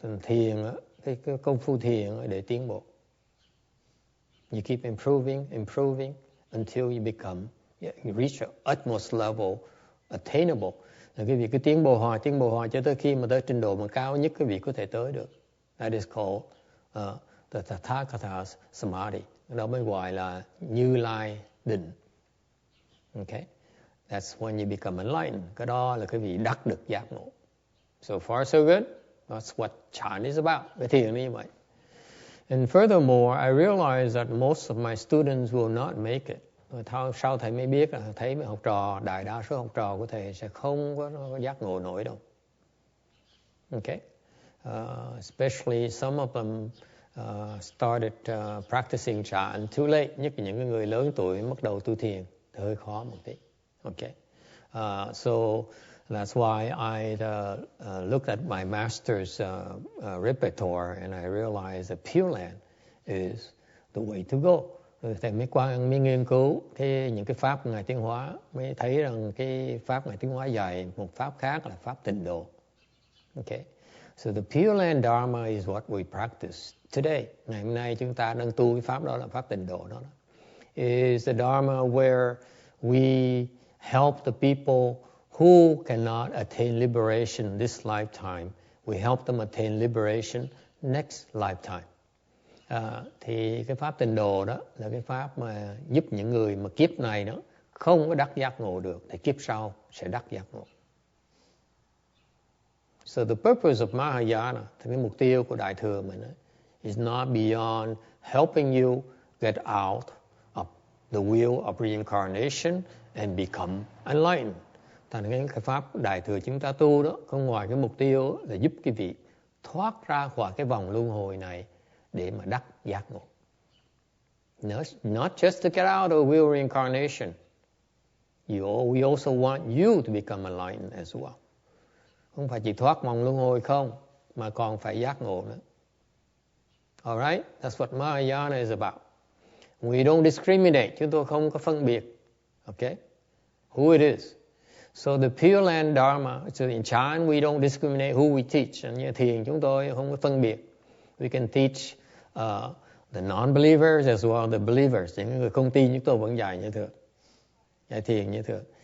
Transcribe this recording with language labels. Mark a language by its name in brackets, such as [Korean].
[Vietnamese] Thiền, cái công phu thiền để tiến bộ. [English] You keep improving until you become, you reach an utmost level attainable. [Vietnamese] Quý vị cứ tiến bộ hoài cho tới khi mà tới trình độ mà cao nhất quý vị có thể tới được. [English] That is called the Tathagata Samadhi. [Vietnamese] Đó mới gọi là Như Lai định. [English] Okay, that's when you become enlightened. [Vietnamese] Cái đó là quý vị đắc được giác ngộ. [English] So far so good. That's what Chan is about. [Vietnamese] Cái thiền như vậy. [English] And furthermore, I realize that most of my students will not make it. [Vietnamese] Sau thầy mới biết là thấy mấy học trò, đại đa số học trò của thầy sẽ không có giác ngộ nổi đâu. [English] Okay, especially some of them started practicing Chan too late. [Vietnamese] Nhất là những người lớn tuổi bắt đầu tu thiền thì hơi khó một tí. [English] Okay, so that's why I looked at my master's repertoire and I realized that Pure Land is the way to go. [Vietnamese] Thầy mới nghiên cứu những cái pháp của Ngài Tiến Hóa, mới thấy rằng cái pháp Ngài Tiến Hóa dạy một pháp khác là pháp tịnh độ. [English] Okay, so the Pure Land Dharma is what we practice today. [Vietnamese] Ngày hôm nay chúng ta đang tu cái pháp đó là pháp tịnh độ đó. [English] Is the Dharma where we help the people who cannot attain liberation this lifetime. We help them attain liberation next lifetime. [Vietnamese] Thì cái pháp tịnh độ đó là cái pháp mà giúp những người mà kiếp này đó không có đắc giác ngộ được, thì kiếp sau sẽ đắc giác ngộ. [English] So the purpose of Mahayana, [Vietnamese] thì cái mục tiêu của Đại Thừa mình [English] is not beyond helping you get out of the wheel of reincarnation and become enlightened. [Vietnamese] Thành cái pháp Đại Thừa chúng ta tu đó, không ngoài cái mục tiêu là giúp quý vị thoát ra khỏi cái vòng luân hồi này để mà đắc giác ngộ. [English] Not just to get out of the wheel of reincarnation. We also want you to become enlightened as well. [Vietnamese] Không phải chỉ thoát vòng luân hồi không, mà còn phải giác ngộ nữa. [English] Alright? That's what Mahayana is about. We don't discriminate. [Vietnamese] Chúng tôi không có phân biệt. [English] Okay? Who it is. So the Pure Land Dharma, so in Chan we don't discriminate who we teach. [Vietnamese] Như thiền chúng tôi không có phân biệt. [English] We can teach the non-believers as well as the believers. [Vietnamese] Những người không tin chúng tôi vẫn dạy như thường. Dạy thiền như thường.